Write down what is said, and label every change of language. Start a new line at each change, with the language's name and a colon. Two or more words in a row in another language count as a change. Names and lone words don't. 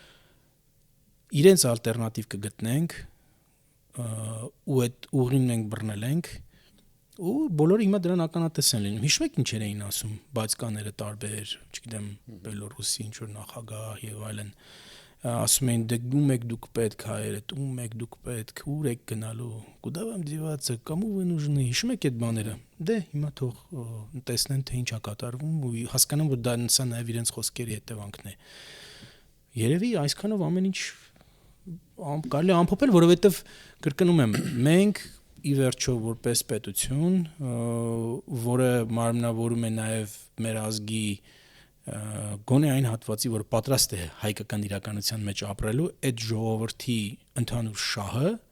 Armenian: իրենց ալտերնատիվ կգտնենք ու այդ ուղին մենք բռնել ենք ու բոլորը հիմա դրան ականատես են լինում։ Հիշու եք ինչեր էին ասում բացկաները տարբեր, չգիտեմ, Բելոռուսի ինչ որ նախագահ եւ այլն, ասում էին դե ում եք դուք պետք հայերդ, ում եք դուք պետք, ուր եք գնալու,
Russian: куда вам деваться, кому вы нужны,
Armenian: հիշում եք այդ բաները։ Դե հիմա թող տեսնեն թե ինչ է կատարվում ու հասկանան, որ դա սա նաեւ իրենց խոսքերի հետևանքն է։ Երևի այսքանով ամեն ինչ կարելի է ամփոփել, որովհետև կրկնում եմ, մենք ի վերջո որպես պետություն, որը մարմնավորում է նաև մեր ազգի գոնե այն հատվածի, որ պատրաստ է հայկական իրականության մեջ ապրելու, այդ ժողովրդի ընդհանուր շահը